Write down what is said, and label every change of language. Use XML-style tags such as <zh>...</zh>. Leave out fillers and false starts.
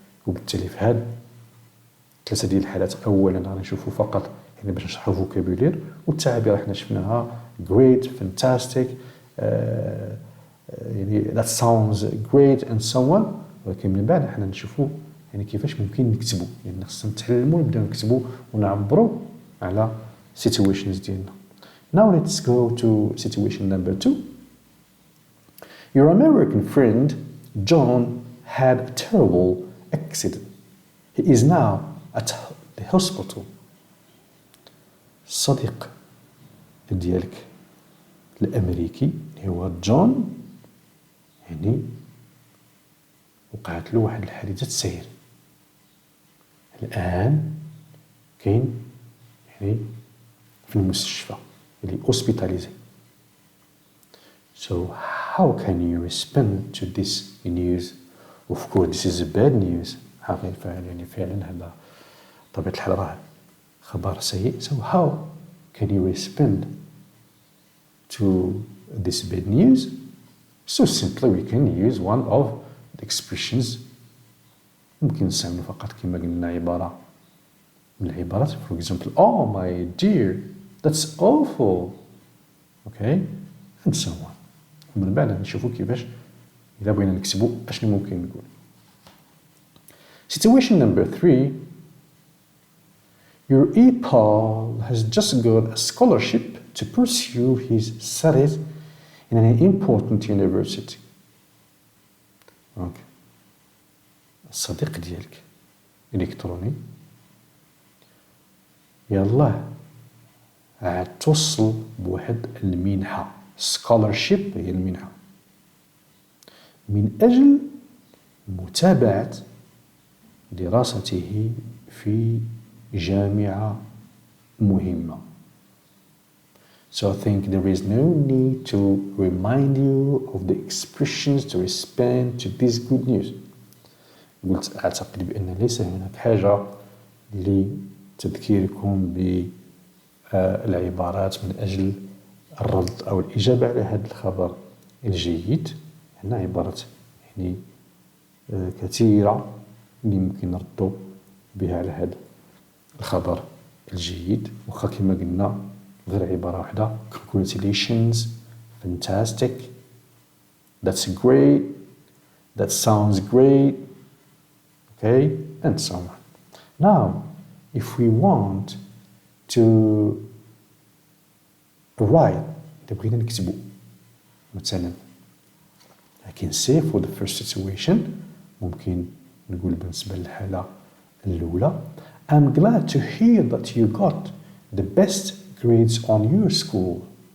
<ar>وبالتالي في هاد ثلاثة ديال الحالات أولا غنشوفوا فقط يعني باش نشرحوا فوكابولير، والتعابير حنا شفناها great fantastic يعني</ar> <en>that sounds great and so on.</en> <ar>ولكن من بعد حنا نشوفوا يعني كيفاش ممكن نكتبوا، يعني خصنا نتعلموا نبداو نكتبوا ونعبروا على situations ديالنا.</ar> <en>Now let's go to situation number 2. Your American friend John had a terrible accident. He is now at the hospital.</en> <ar>الصديق ديالك الأمريكي اللي هو جون يعني وقعت له واحد الحادثة سير، الآن كاين يعني في المستشفى اللي hospitalized.</ar> <en>So how can you respond to this news؟ Of course this is a bad news.</en> <ar>يعني فعلا هذا طبيعة الحال راه خبر سيء.</ar> <en>So how can you respond to this bad news؟ So simply we can use one of the expressions.</en> <ar>ممكن نستعمل فقط كما قلنا عبارة من العبارات.</ar> <en>For example, oh my dear that's awful. Okay and so on.</en> <ar>ومن بعد نشوفوا كيفاش إذا بغينا نكتبوا أشنو ممكن نقول.</ar> <en>Situation number 3. Your pal has just got a scholarship to pursue his studies in an important university. Okay.</en> <ar>الصديق ديالك إلكتروني يلاه توصل بواحد المنحة. scholarship هي المنحة من أجل متابعة دراسته في جامعة مهمة.</ar> <en>So I think there is no need to remind you of the expressions to respond to this good news.</en> <ar>قلت أعتقد بأن ليس هناك حاجة لتذكيركم بالعبارات من أجل الرد أو الإجابة على هذا الخبر الجيد. هنا عبارات يعني كثيرة اللي ممكن نردوا بها على هذا الخبر الجيد. وخا كما قلنا غير عبارة واحدة:</ar> <en>congratulations, fantastic, that's great, that sounds great, okay, and so on. Now, if we want to write,</en> <ar>إذا بغينا نكتبو مثلا</ar> <en>I can say for the first situation</en> <ar>ممكن نقول بالنسبة للحالة الأولى</ar> <en>I'm glad to hear that you got the best grades on your school.</en>